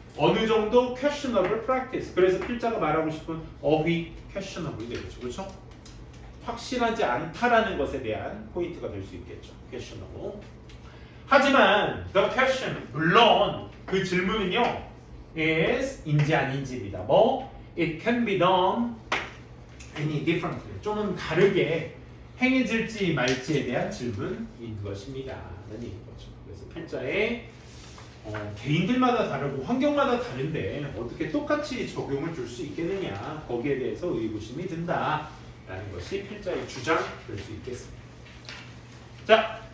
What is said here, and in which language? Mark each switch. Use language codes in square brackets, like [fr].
[ko] 어느 정도 [en] questionable practice. [ko] 그래서 필자가 말하고 싶은 어휘 questionable 되겠죠. 그렇죠? 확실하지 않다라는 것에 대한 포인트가 될 수 있겠죠. questionable. 하지만 [en] the question, [ko] 물론 그 질문은요. is 인지 아닌지입니다. 뭐? [en] It can be done any differently. [ko] 조금 다르게 행해질지 말지에 대한 질문인 것입니다. 라는 얘기죠. 그래서 필자의 개인들마다 다르고 환경마다 다른데 어떻게 똑같이 적용을 줄 수 있겠느냐 거기에 대해서 의구심이 든다라는 것이 필자의 주장 될 수 있겠습니다. 자,